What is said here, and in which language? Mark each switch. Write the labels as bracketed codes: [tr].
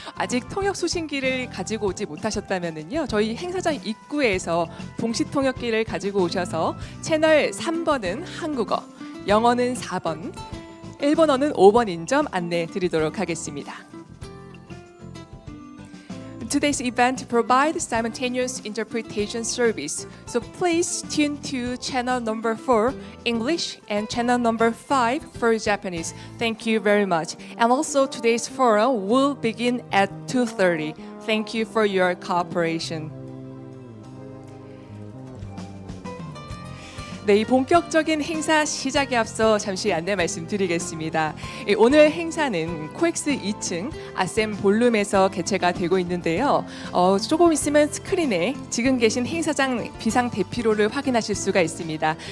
[ko] 아직 통역 수신기를 가지고 오지 못하셨다면요, 저희 행사장 입구에서 동시통역기를 가지고 오셔서 채널 3번은 한국어, 영어는 4번, 일본어는 5번인 점 안내 드리도록 하겠습니다. [en] Today's event provides simultaneous interpretation service, so please tune to channel number 4 English and channel number 5 for Japanese. Thank you very much. And also today's forum will begin at 2:30. Thank you for your cooperation. [ko] 네, 이 본격적인 행사 시작에 앞서 잠시 안내 말씀드리겠습니다. 오늘 행사는 코엑스 2층 아셈볼룸에서 개최가 되고 있는데요. 조금 있으면 스크린에 지금 계신 행사장 비상 대피로를 확인하실 수가 있습니다.